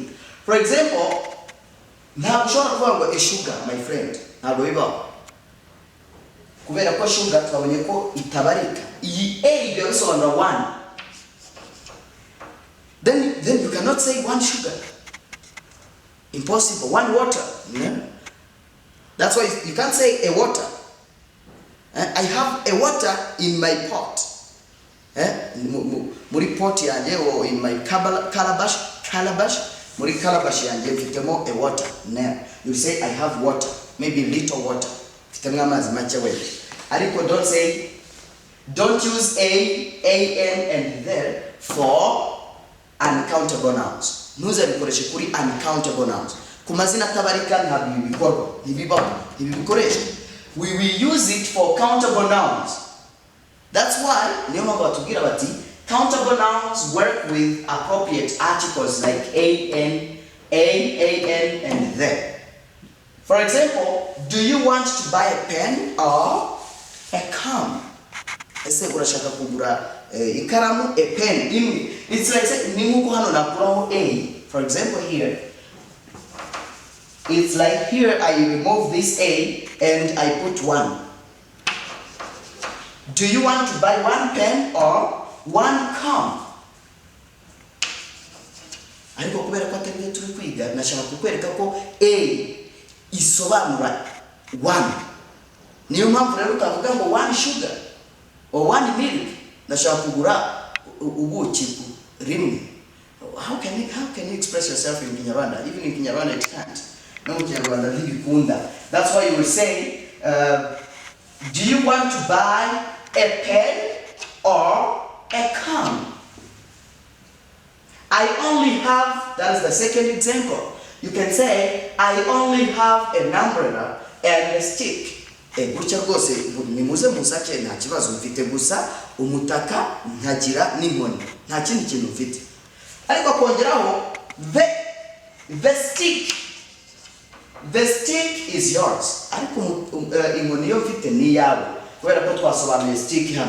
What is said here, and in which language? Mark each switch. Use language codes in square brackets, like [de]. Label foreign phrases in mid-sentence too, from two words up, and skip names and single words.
[en] For example, now ushobora a sugar, my friend. [rw] Ntabwo bibaho. Kubera ko sugar twabonye ko itabarika. Iyi a bisobanura one. [en] Then you cannot say one sugar. Impossible. One water. Yeah? That's why you can't say a water. I have a water in my pot. [rw] Muri pot yanje [en] or in my calabash. [rw] Muri calabash yanje mfitemo [en] a water. No. You say I have water. Maybe little water. [rw] Mfitemo amazi make wewe. [en] Ariko don't use a, an and there for uncountable nouns. [rw] Nuza bikoreshe kuri [en] uncountable nouns. [rw] Kumazina tabarika ntabwo bikorwa. Ntibikoreshe. [en] We will use it for countable nouns. That's why [rw] niyo mpamvu batubwira bati [en] countable nouns work with appropriate articles like an, and the. For example, do you want to buy a pen or a comb? [rw] Ese urashaka kugura ikaramu, [en] a pen. It's like [rw] ni nkuko hano nakuraho a. [en] For example here, it's like here I remove this a and I put one. Do you want to buy one pen or one comb? [rw] Ariko kubera ko atari turi kwiga nashaka kukwereka ko a isobanura one. Niyo mpamvu rero utavuga ngo [en] one sugar or one milk. [rw] Nashaka kugura ubuki rimwe. [en] How can you express yourself in Kinyarwanda? Even in Kinyarwanda it can't. [rw] No Kinyarwanda ntibikunda. [en] That's why you will say, do you want to buy a pen or a comb? I only have, that is the second example. You can say, I only have an umbrella and a stick. [rw] Gutya rwose nimuze musake nta kibazo mfite gusa umutaka ntagira n'inkoni nta kindi kintu mfite. Ariko kongeraho [en] the stick is yours. [rw] Ariko inkoni yo mfite ni yawe. Kubera ko twasobanuye stick hano.